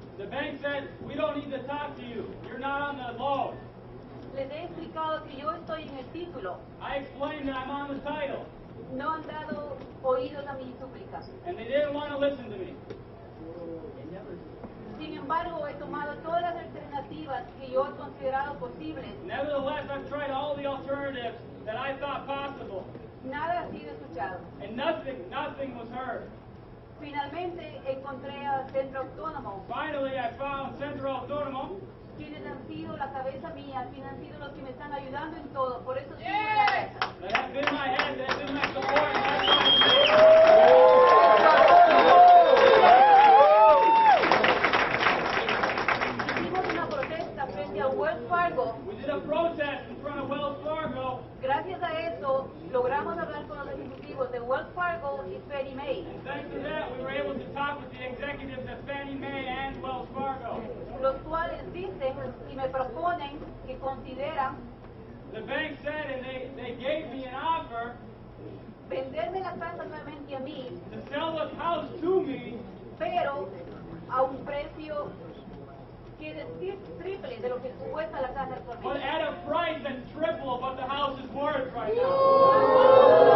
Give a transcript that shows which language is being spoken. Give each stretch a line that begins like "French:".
English: The bank said, we don't need to talk to you. You're not on the loan.
Spanish: Les he explicado que yo estoy en el título.
English: I explained that I'm on the title.
Spanish: No han dado oídos a mis súplicas.
English: And they didn't want to listen to me.
Spanish: Sin embargo, he tomado todas las alternativas que yo he considerado posibles.
English: Nevertheless, I've tried all the alternatives that I thought possible.
Spanish: Nada ha sido escuchado.
English: And nothing was heard.
Spanish: Finalmente encontré al Centro Autónomo,
English: Finally, I found Centro Autonomo.
Spanish: quienes han sido la cabeza mía, quienes han sido los que me están ayudando en todo. Por eso estoy en la casa.
English: That have been my head, that have been my support. And that's
Spanish: Hicimos una protesta frente a Wells Fargo.
English: why we did a protest in front of Wells Fargo.
Spanish: Gracias a eso, logramos hablar con los ejecutivos de Wells Fargo y Fannie Mae,
English: And thanks to that, we were able to talk with the executives at Fannie Mae and Wells Fargo.
Spanish: los cuales dicen y me proponen que consideran
English: The bank said, and they gave me an offer
Spanish: venderme la casa nuevamente a mí,
English: to sell the house to me,
Spanish: pero a un precio que es triple de lo que cuesta la casa
English: but
Spanish: actualmente.
English: at a price that's triple of what the house is worth right now.